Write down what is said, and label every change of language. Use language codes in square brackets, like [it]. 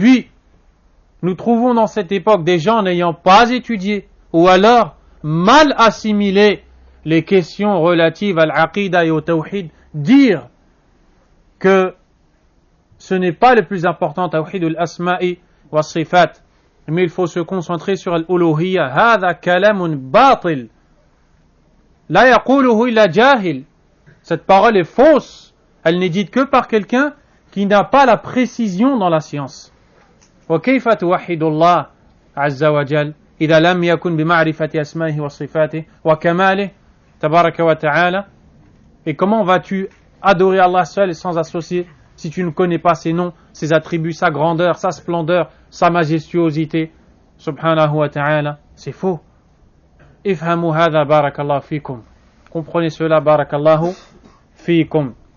[fr] Puis, nous trouvons dans cette époque des gens n'ayant pas étudié ou alors mal assimilé les questions relatives à l'aqida et au tawhid, dire que ce n'est pas le plus important, tawhid al-asma'i wa sifat, mais il faut se concentrer sur al-uluhiyya. [ar] Hadha kalamun batil. La yaquluhu illa jahil. [fr] Cette parole est fausse. Elle n'est dite que par quelqu'un qui n'a pas la précision dans la science. [ar] وكيف توحد الله عز وجل إذا لم يكن بمعرفة أسمائه وصفاته وكماله تبارك وتعالى. [fr] Et comment vas-tu adorer Allah seul et sans associer si tu ne connais pas ses noms, ses attributs, sa grandeur, sa splendeur, sa majestuosité, subhanahu wa ta'ala? C'est faux. [ar] Ifhamu hadha barakallahu fikum. [fr] Comprenez cela, [ar] barakallahu fikum.